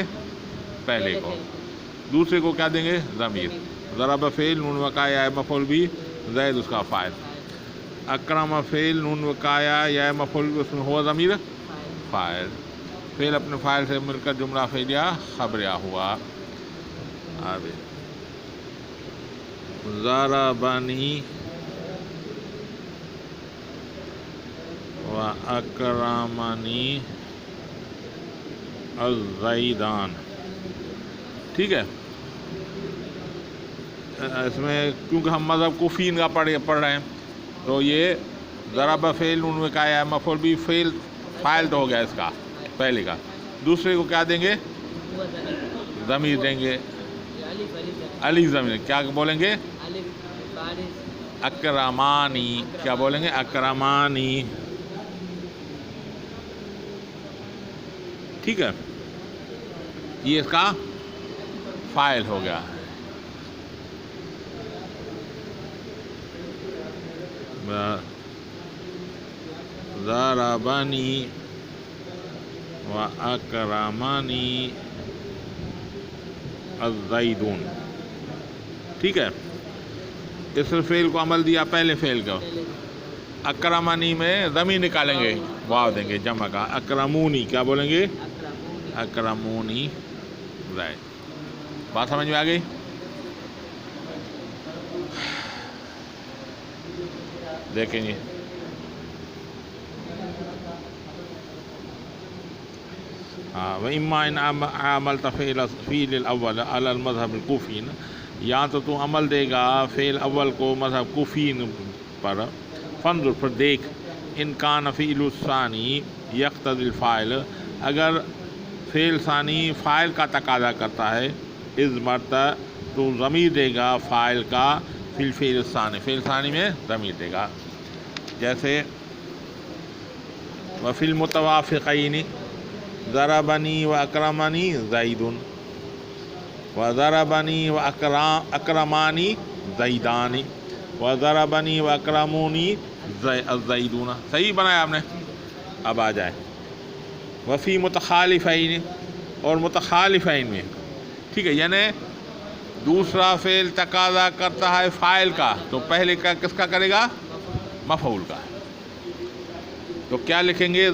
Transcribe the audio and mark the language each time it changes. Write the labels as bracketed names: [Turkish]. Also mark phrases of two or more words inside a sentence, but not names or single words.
[Urdu] پہلے کو. دوسرے کو کیا دیں گے؟ ضمیر. ضرب فعل، نون وقایا مفعول بھی، زید اس کا فاعل. اکرم فعل، نون وقایا یا مفعول بھی، اس میں ہوا ضمیر فاعل. فعل اپنے فاعل سے مل کر جملہ فعلیہ خبریہ ہوا. [Arabic] ضربنی و اکرمنی الزیدان. [Urdu] ٹھیک ہے. اس میں کیونکہ ہم مذہب کوفیین کا پڑھ رہے ہیں تو یہ ضرب فعل، نون وقایا مفعول بھی، فعل فاعل تو ہو گیا اس کا پہلے کا. دوسرے کو کیا دیں گے؟ ضمیر دیں گے. علی ضمیر. کیا بولیں گے؟ اکرمانی. کیا بولیں گے؟ اکرمانی. ٹھیک ہے. یہ اس کا فاعل ہو گیا. [Arabic] ضربنی و اکرمنی الزیدون. [Urdu] ٹھیک ہے. اس فعل کو عمل دیا پہلے فعل کا. اکرمنی میں ضمیر نکالیں گے، واو دیں گے جمع کا. اکرمونی. کیا بولیں گے؟ [Arabic] اکرمونی زید. [Urdu] بات سمجھ میں آ گئی؟ دیکھیں گے. [Arabic] وَإِمَّا إِنْ عَمَلْتَ فِعْلَ الْأَوَّلَ عَلَى الْمَذْهَبِ الْكُوفِيِّينَ، [Urdu] یا تو عمل دے گا فعل اول کو مذہب کوفیین پر. فانظر، پھر دیکھ، [Arabic] ان کان فعل الثانی یقتضی الفاعل، [Urdu] اگر فعل ثانی فاعل کا تقاضا کرتا ہے، [Arabic] اذ مرتا، [Urdu] تو ضمیر دے گا فاعل کا، [Arabic] فی الفعل الثانی، [Urdu] فعل ثانی میں ضمیر دے گا. [Arabic] جیسے وفی المتوافقین ضربنی و اکرمنی زید و ضربنی و اکرمانی زیدان و ضربنی و اکرمونی الزیدون. [Urdu] صحیح بنایا آپ نے. اب آ جائے [Arabic] وفی متخالفین، [Urdu] اور متخالفین میں. ٹھیک ہے. یعنی دوسرا فعل تقاضا کرتا ہے فاعل کا تو پہلے کا کس کا کرے گا؟ مفعول کا. تو کیا لکھیں گے؟